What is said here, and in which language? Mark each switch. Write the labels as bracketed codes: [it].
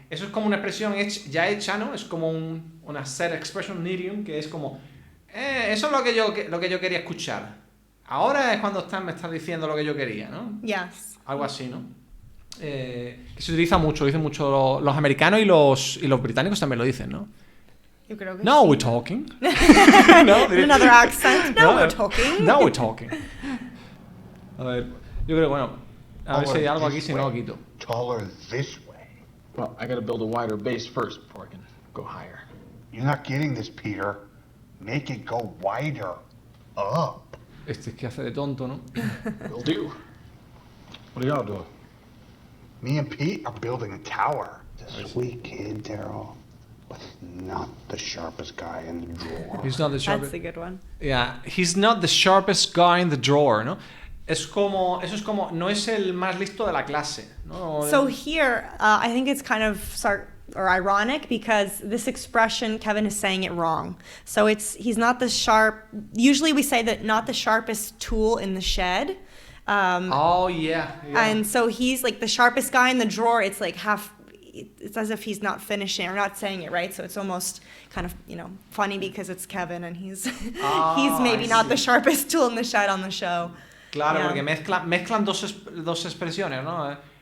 [es] Eso es como una expresión ya hecha, ¿no? Es como una [en] set expression idiom [es] que es como eso es lo que yo quería escuchar. Ahora es cuando me estás diciendo lo que yo quería, ¿no? [en] Yes. [es] Algo así, ¿no? Que se utiliza mucho, lo dicen mucho los americanos y los británicos también lo dicen, ¿no? Yo creo que [en] Now [es] sí. [en] we're talking. No, another accent. Now we're talking. Now we're talking. [es] A ver, yo creo que bueno, A ver si hay algo aquí, si no lo quito. [en] Taller this way. Well, I gotta build a wider base first before I can go higher. You're not getting this, Peter. Make it go wider. Up. [es] Este es que hace de tonto, ¿no? [en] Will do. What are y'all doing? Me and Pete are building a tower. The sweet kid, Daryl. But not the sharpest guy in the drawer. He's not the sharpest. That's a good one. Yeah, he's not the sharpest guy in the drawer, [es] ¿no? Eso es como, no es el más listo de la clase, ¿no? [en] So here, I think it's kind of ironic because this expression, Kevin is saying it wrong. So he's not the sharp, usually we say that not the sharpest tool in the shed. Oh, yeah. And so he's like the sharpest guy in the drawer. It's like it's as if he's not finishing or not saying it right. So it's almost kind of, funny because it's Kevin and he's maybe not the sharpest tool in the shed on the show. [es] Claro, porque mezclan dos expresiones, ¿no?